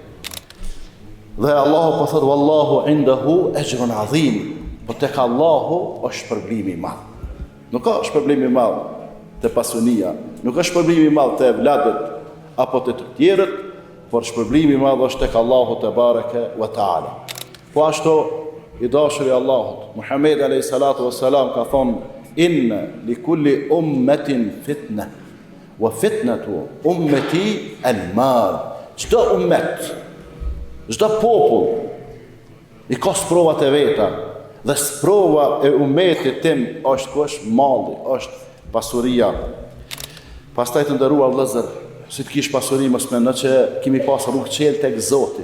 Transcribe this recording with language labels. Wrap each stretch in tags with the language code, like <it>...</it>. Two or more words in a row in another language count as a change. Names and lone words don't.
<sq>Dhe Allahu po thotë,</sq> <ar>والله عنده أجر عظيم,</ar> <sq>po tek Allahu është shpërblimi i madh. Nuk ka shpërblimi i madh te pasunia, nuk ka shpërblimi i madh te vladët apo te të tjerët, por shpërblimi i madh është tek Allahu te</sq> <ar>بارك وتعالى.</ar> <sq>Po ashtu i dashuri i Allahut, Muhammed</sq> <ar>عليه الصلاة والسلام</ar> <sq>ka thonë:</sq> <ar>إن لكل أمة فتنة وفتنة أمتي المال.</ar> <sq>Çdo ummet, çdo popull i ka sprovat e veta. Dhe sprova e ummetit tim është malli, është pasuria. Pastaj të nderuar vëllezër, si të kish pasuri mos mendoj që kemi pas rrugë qelë tek Zoti.</sq>